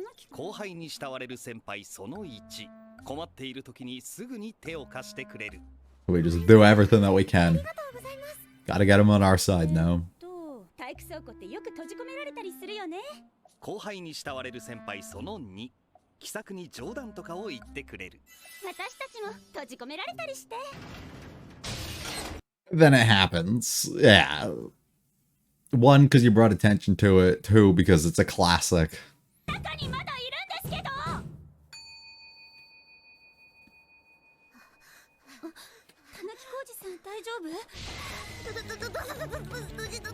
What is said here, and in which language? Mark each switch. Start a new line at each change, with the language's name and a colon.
Japanese: 後輩に慕われる先輩その1、困っている時にすぐに手を貸してくれる。
English: We just do everything that we can. Gotta get him on our side now.
Japanese: 体育倉庫ってよく閉じ込められたりするよね。後輩に慕われる先輩その2、気さくに冗談とかを言ってくれる。私たちも閉じ込められたりして。
English: Then it happens. Yeah. One, because you brought attention to it. Two, because it's a classic.
Japanese: 中にまだいるんですけど。田中浩二さん大丈夫？